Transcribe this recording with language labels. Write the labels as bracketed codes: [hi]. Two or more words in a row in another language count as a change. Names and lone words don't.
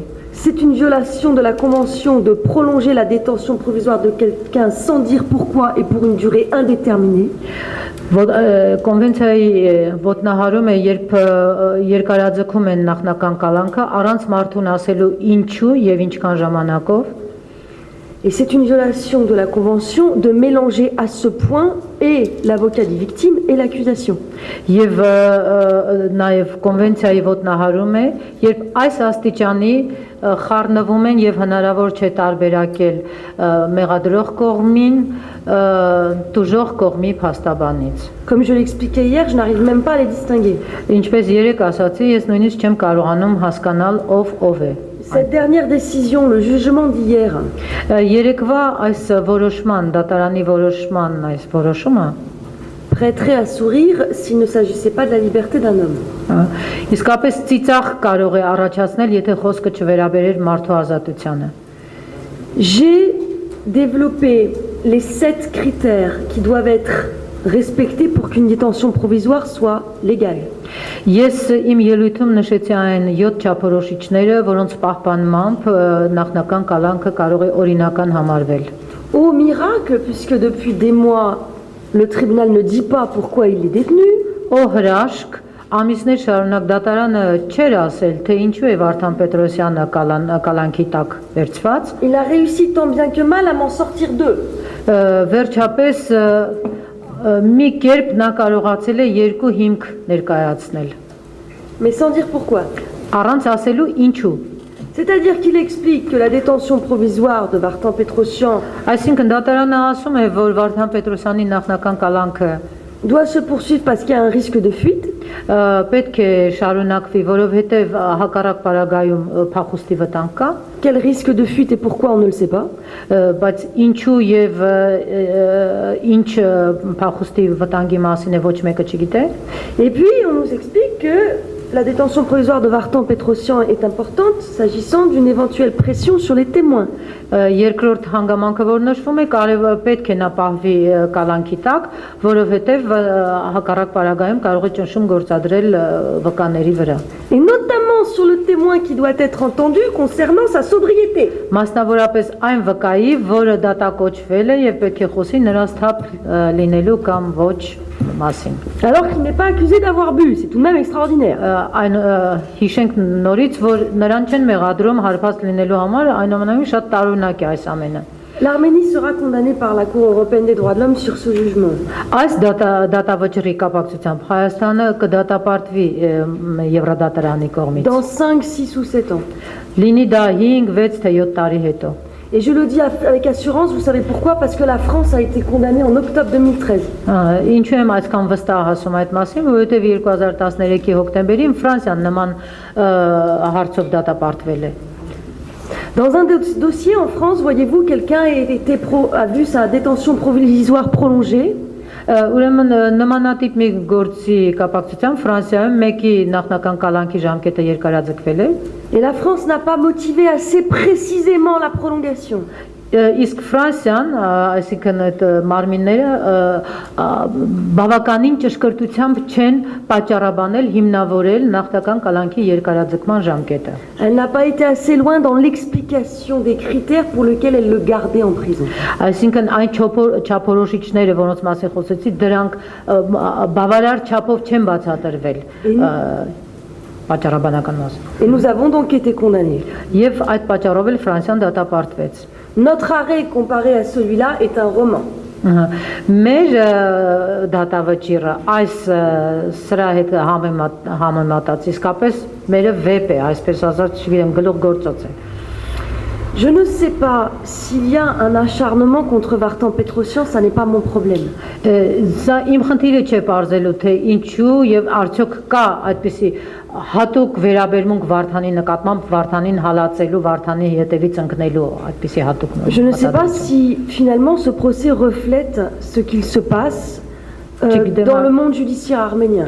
[fr] C'est une violation de la Convention de prolonger la détention provisoire de quelqu'un sans dire pourquoi et pour une durée indéterminée. [hy] Կոնվենցիայի ոտնահարում է, երբ երկարաձգում են նախնական կալանքը առանց մարդուն ասելու ինչու եւ ինչքան ժամանակով, [fr] Et c'est une violation de la Convention de mélanger à ce point et l'avocat des victimes et l'accusation. [hy] եւ նաեւ կոնվենցիայի ոտնահարում է, երբ այս աստիճանի խառնվում են եւ հնարավոր չէ տարբերակել մեղադրող կողմին տուժող կողմի փաստաբանից։ [fr] Comme je l'expliquais hier, je n'arrive même pas à les distinguer. [hy] Ինչպես երեք ասացի, ես նույնիսկ չեմ կարողանում հասկանալ ով է։ [fr] Cette dernière décision, le jugement d'hier, [hy] Երեկվա այս որոշման, դատարանի որոշման այս որոշումը [fr] prêterait à sourire s'il ne s'agissait pas de la liberté d'un homme. [hy] իսկապես ծիծաղ կարող է առաջացնել, եթե խոսքը չվերաբերեր մարդու ազատությանը։ [fr] J'ai développé les 7 critères qui doivent être respectés pour qu'une détention provisoire soit légale. [hy] Ես իմ ելույթում նշեցի այն 7 չափորոշիչները, որոնց պահպանմամբ նախնական կալանքը կարող է օրինական համարվել։ [fr] Au miracle, puisque depuis des mois, le tribunal ne dit pas pourquoi il est détenu, [hy] Օ հրաշք, ամիսներ շարունակ դատարանը չէր ասել, թե ինչու է Վարդան Պետրոսյանը կալանքի տակ վերցված, [fr] il a réussi tant bien que mal à m'en sortir deux. [hy] վերջապես մի կերպ նա կարողացել է երկու հիմք ներկայացնել, [fr] Mais sans dire pourquoi. [hy] առանց ասելու ինչու։ [fr] C'est-à-dire qu'il explique que la détention provisoire de Vartan Petrosyan [hy] Այսինքն դատարանը ասում է, որ Վարդան Պետրոսյանի նախնական կալանքը [fr] doit se poursuivre parce qu'il y a un risque de fuite, [hy] պետք է շարունակվի, որովհետև հակառակ պարագայում փախուստի վտանգ կա, [fr] quel risque de fuite et pourquoi on ne le sait pas. [hy] բայց ինչու եւ ինչ փախուստի վտանգի մասին է ոչ մեկը չգիտե։ [fr] Et puis on nous explique que la détention provisoire de Vartan Petrosyan est importante s'agissant d'une éventuelle pression sur les témoins. [hy] Երկրորդ հանգամանքը, որ նշվում է, պետք է նա պահվի կալանքի տակ, որովհետև հակառակ պարագայում կարող է ճնշում գործադրել վկաների վրա։ [fr] Et notamment sur le témoin qui doit être entendu concernant sa sobriété. [hy] Մասնավորապես այն վկայի, որը դատակոչվել է եւ պետք է խոսի նրա սթափ լինելու կամ ոչ մասին։ [fr] Alors qu'il n'est pas accusé d'avoir bu, c'est tout de même extraordinaire. [hy] Այն հիշենք նորից, որ նրան չեն մեղադրում հարբած լինելու համար, այնուամենայնիվ շատ տարօրինակ է այս ամենը։ [fr] L'Arménie sera condamnée par la Cour européenne des droits de l'homme sur ce jugement. [hy] Այս դատավճռի կապակցությամբ Հայաստանը կդատապարտվի Եվրոդատարանի կողմից։ [fr] Dans 5, 6 ou 7 ans. [hy] Լինի դա 5, 6 թե 7 տարի հետո։ [fr] Et je le dis avec assurance, vous savez pourquoi? Parce que la France a été condamnée en octobre 2013. [hy] Ինչու եմ այսքան վստահ ասում այդ մասին, որովհետև 2013-ի հոկտեմբերին Ֆրանսիան նման հարցով դատապարտվել է։ [fr] Dans un dossier en France, voyez-vous, quelqu'un a vu sa détention provisoire prolongée. [hy] Ուրեմն նմանատիպ մի գործի կապակցությամբ Ֆրանսիայում մեկի նախնական կալանքի ժամկետը երկարաձգվել է։ [fr] Et la France n'a pas motivé assez précisément la prolongation. [hy] Իսկ Ֆրանսիան, այսինքն այդ մարմինները բավականին ճշգրտությամբ չեն պատճառաբանել, հիմնավորել նախնական կալանքի երկարաձգման ժամկետը։ [fr] Elle n'a pas été assez loin dans l'explication des critères pour lesquels elle le gardait en prison. [hy] Այսինքն այն չափորոշիչները, որոնց մասին խոսեցի, դրանք բավարար չափով չեն բացատրվել պատճառաբանական մասը։ [fr] Et nous avons donc été condamnés. [hy] Եւ այդ պատճառով էլ Ֆրանսիան դատապարտվեց։ [fr] Notre arrêt comparé à celui-là est un roman. [hy] Մեր դատավճիռը այս սրա հետ համեմատած իսկապես մերը վեպ է, այսպես ասած, չգիտեմ, գլուխ գործոց է։ [fr] Je ne sais pas s'il y a un acharnement contre Vartan Petrosyan, ça n'est pas mon problème. [hy] Սա իմ խնդիրը չէ բարձելու թե ինչու եւ արդյոք կա այդպիսի հատուկ վերաբերմունք Վարդանի նկատմամբ Վարդանին հալածելու, Վարդանի հետևից ընկնելու այդպիսի հատուկ։ [fr] Je ne sais pas si finalement ce procès reflète ce qu'il se passe dans le monde judiciaire arménien.